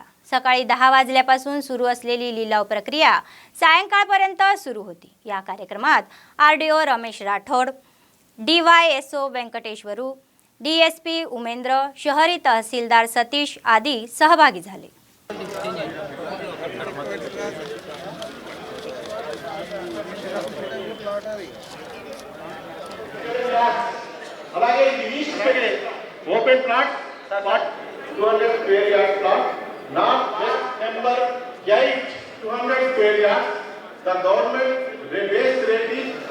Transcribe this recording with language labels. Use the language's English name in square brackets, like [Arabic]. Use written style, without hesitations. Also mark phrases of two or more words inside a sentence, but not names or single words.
[Marathi] सकाळी 10 वाजल्यापासून सुरू असलेली लिलाव प्रक्रिया सायंकाळपर्यंत सुरू होती। या कार्यक्रमात आरडीओ रमेश राठोड, डीवायएसओ व्यंकटेश्वरू, डीएसपी उमेंद्र, शहरी तहसीलदार सतीश आदी सहभागी झाले। [Telugu] అలాగే ఇది [English] east open plot 200 square yard plot not west number 8 200 square yard the government base rate is